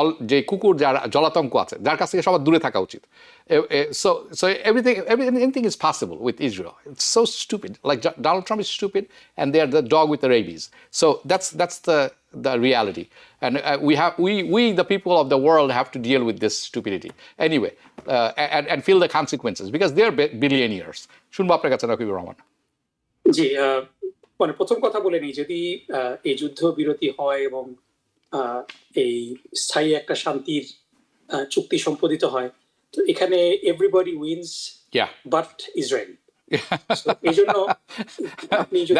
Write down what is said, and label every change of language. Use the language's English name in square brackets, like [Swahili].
[Bangla] যে কুকুর যার জলাতঙ্ক আছে, যার কাছ থেকে সবার দূরে থাকা উচিত। [English] So anything is possible with Israel. It's so stupid. Like Donald Trump is stupid, and they are the dog with the rabies. So that's the reality, and we the people of the world have to deal with this stupidity anyway, and feel the consequences because they are billionaires. [Bangla] শুনবো আপনার কাছে রাকিবুর রহমান। জি, মানে প্রথম কথা বলে নিই, যদি এই যুদ্ধ বিরতি হয় এবং এই স্থায়ী একটা শান্তির চুক্তি সম্পাদিত হয়, তো এখানে [English] Everybody wins Yeah. [Bangla] But Israel. এই জন্য আপনি যদি